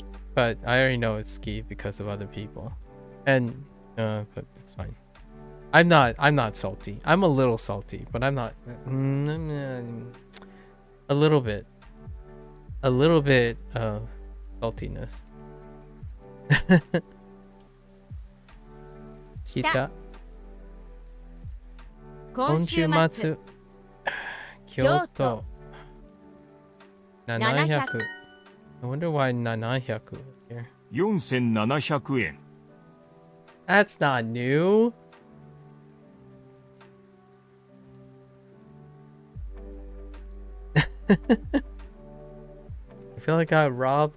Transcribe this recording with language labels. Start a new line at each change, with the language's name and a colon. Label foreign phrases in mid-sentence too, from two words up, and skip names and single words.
English: But I already know it's ski because of other people. And but it's fine. I'm not salty. I'm a little salty, but I'm not a little bit of saltiness.
Japanese: 北今週末京都
English: 700 I wonder why 700 here. 4700円 That's not new. I feel like I got robbed.